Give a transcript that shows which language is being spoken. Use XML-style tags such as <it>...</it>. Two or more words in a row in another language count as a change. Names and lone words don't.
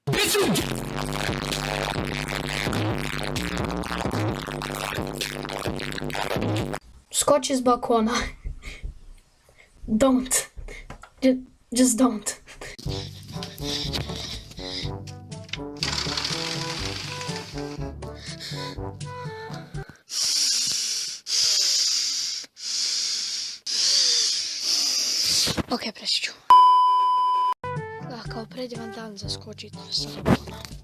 <sr>Skoči s balkona.</sr> <en>Don't. Just don't.</en> <sr>Ok, preći ću. Da, kao predivan dan za skočit sa balkona.</sr>